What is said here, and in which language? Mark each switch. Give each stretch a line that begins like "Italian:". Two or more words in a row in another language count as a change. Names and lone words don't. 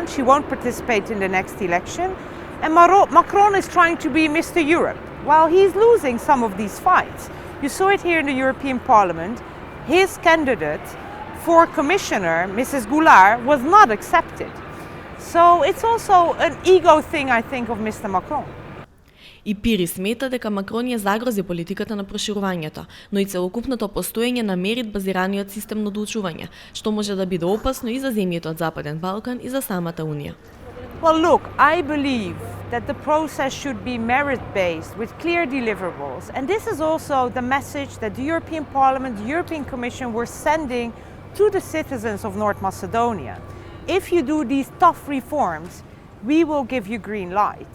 English: She won't participate in the next election. And Macron is trying to be Mr. Europe. Well, he's losing some of these fights. You saw it here in the European Parliament. His candidate for commissioner, Mrs. Goulard, was not accepted. So it's also an ego thing, I think, of Mr. Macron.
Macedonian: И Пири смета дека Макрон ја загрози политиката на проширувањето, но и целокупното постоење на мерит базираниот систем на одлучување, што може да биде опасно и за земјите од Западен Балкан и за самата Унија.
English: Well, look, I believe that the process should be merit-based with clear deliverables. And this is also the message that the European Parliament, the European Commission were sending to the citizens of North Macedonia. If you do these tough reforms, we will give you green light.